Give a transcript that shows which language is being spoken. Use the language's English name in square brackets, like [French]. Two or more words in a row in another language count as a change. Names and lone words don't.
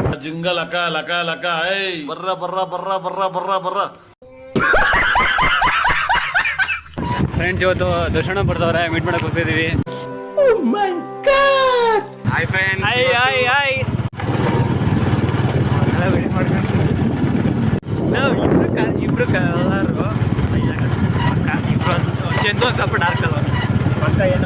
[Kannada] ಜಿಂಗ ಲಕ ಲಕ ಲಕ ಏಯ್ ಬರ್ರ ಬರ್ರ ಬರ್ರ ಬರ್ರ ಬರ್ರ ಬರ್ರ. ಫ್ರೆಂಡ್ಸ್ ಇವತ್ತು ದರ್ಶನ ಬರ್ದವ್ರೆ, ಮೀಟ್ ಮಾಡಕ್ ಹೋಗ್ತಿದೀವಿ. [English] hi friends. [Kannada] ಇಬ್ರು ಕಲರು ಇಬ್ರು ಚಂದು ಒಂದು ಸ್ವಲ್ಪ ಡಾರ್ಕ್ ಅಲ್ವ ಪಕ್ಕ ಏನೋ